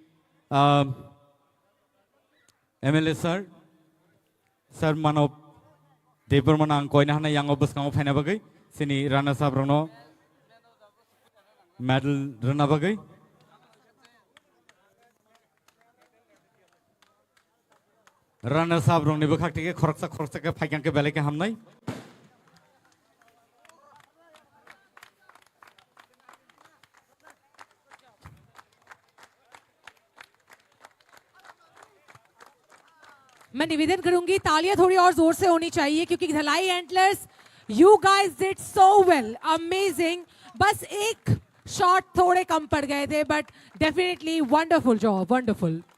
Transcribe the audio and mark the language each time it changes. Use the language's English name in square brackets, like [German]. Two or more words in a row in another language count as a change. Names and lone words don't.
[Kok Borok] MLA sir mano debar manang koina hanai yang obus kang ophaina bagai sini [English] runners up [Kok Borok] rongno medal rana bagai runner sab rong ni bakak tike khoroksa ke phaikyang ke bele ke hamnai [Hindi] मैं निवेदन करूंगी तालियां थोड़ी और जोर से होनी चाहिए क्योंकि धलाई एंटलर्स [English] you guys did so well amazing [Hindi] बस एक शॉट थोड़े कम पड़ गए थे [English] but definitely wonderful job wonderful